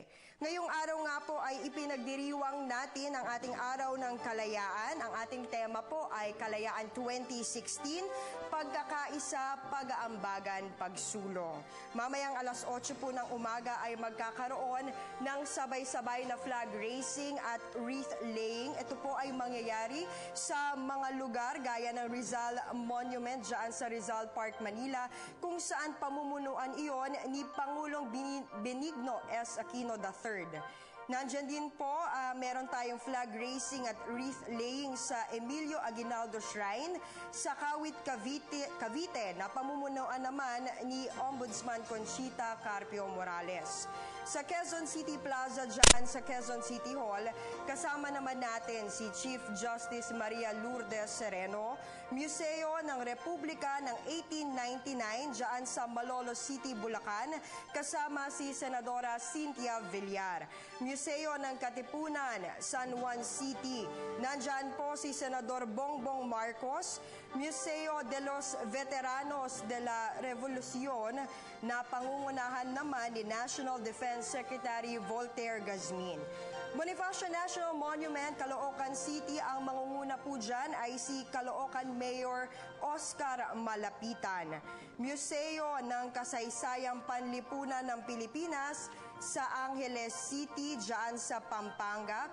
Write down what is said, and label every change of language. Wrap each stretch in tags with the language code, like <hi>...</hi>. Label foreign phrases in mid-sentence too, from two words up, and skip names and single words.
<tl>Ngayong araw nga po ay ipinagdiriwang natin ang ating araw ng kalayaan. Ang ating tema po ay Kalayaan 2016, Pagkakaisa, Pag-aambagan, Pagsulong. Mamayang 8:00 po ng umaga ay magkakaroon ng sabay-sabay na</tl> <en>flag raising</en> <tl>at</tl> <en>wreath laying.</en> <tl>Ito po ay mangyayari sa mga lugar gaya ng Rizal Monument dyan sa Rizal Park, Manila, kung saan pamumunuan iyon ni Pangulong Benigno S. Aquino III. Nandyan din po, meron tayong</tl> <en>flag raising</en> <tl>at</tl> <en>wreath laying</en> <tl>sa Emilio Aguinaldo Shrine sa Kawit, Cavite na pamumunuan naman ni Ombudsman Conchita Carpio Morales. Sa Quezon City Plaza dyan sa Quezon City Hall, kasama naman natin si Chief Justice Maria Lourdes Sereno, Museo ng Republika ng 1899 dyan sa Malolos City, Bulacan, kasama si Senadora Cynthia Villar. Museo ng Katipunan, San Juan City, nandyan po si Senador Bongbong Marcos. Museo de los Veteranos de la Revolucion na pangungunahan naman ni National Defense Secretary Voltaire Gazmin. Bonifacio National Monument, Caloocan City, ang mangunguna po dyan ay si Caloocan Mayor Oscar Malapitan. Museo ng Kasaysayang Panlipunan ng Pilipinas sa Angeles City, dyan sa Pampanga.</tl>